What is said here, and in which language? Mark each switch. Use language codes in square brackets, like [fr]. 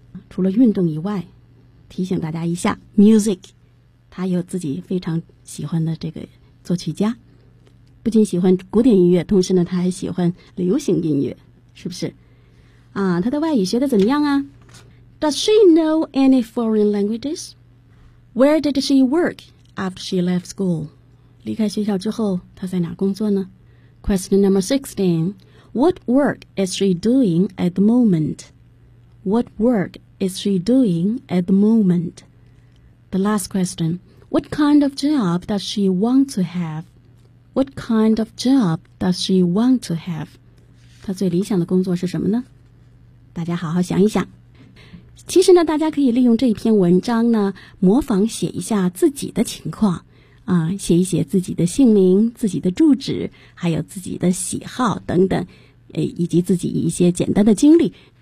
[zh] 除了运动以外，提醒大家一下， music， 他有自己非常喜欢的这个作曲家，不仅喜欢古典音乐，同时呢他还喜欢流行音乐，是不是啊？他的外语学得怎么样啊？ [en] Does she know any foreign languages? Where did she work after she left school? [zh] 离开学校之后他在哪工作呢？ [en] Question number 16. What work is she doing at the moment? What work is she doing at the moment? The last question. What kind of job does she want to have? What kind of job does she want to have? [zh] 她最理想的工作是什么呢？大家好好想一想。其实呢，大家可以利用这篇文章呢，模仿写一下自己的情况啊，写一写自己的姓名、自己的住址，还有自己的喜好等等，以及自己一些简单的经历。